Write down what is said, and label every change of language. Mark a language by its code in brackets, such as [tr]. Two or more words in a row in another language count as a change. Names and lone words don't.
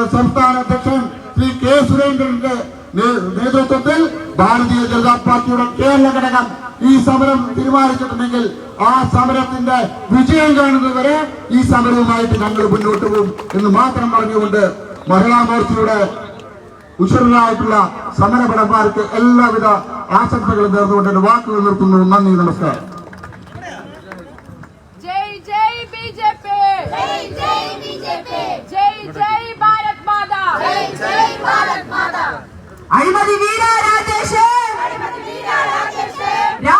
[ml] സംസ്ഥാന അധ്യക്ഷൻ ശ്രീ K സുരേന്ദ്രന്റെ നേതൃത്വത്തിൽ ഭാരതീയ ജനതാ പാർട്ടിയുടെ കേരള ഘടകം ഈ സമരം തീരുമാനിച്ചിട്ടുണ്ടെങ്കിൽ ആ സമരത്തിന്റെ വിജയം കാണുന്നതുവരെ ഈ സമരവുമായിട്ട് ഞങ്ങൾ മുന്നോട്ട് പോകും എന്ന് മാത്രം പറഞ്ഞുകൊണ്ട് മഹിളാ മോർച്ചയുടെ ഉഷാറായിട്ടുള്ള സമരഭടന്മാർക്ക് എല്ലാവിധ ആശംസകളും നേർന്നുകൊണ്ട് എന്റെ വാക്കുകൾ നിർത്തുന്നു. നന്ദി, നമസ്കാരം. [hi] जय जय बीजेपी, जय जय बीजेपी, जय जय भारत माता, जय जय भारत माता. [ml] अഴിമതി വീര രാജേഷ്, अഴിമതി വീര രാജേഷ്.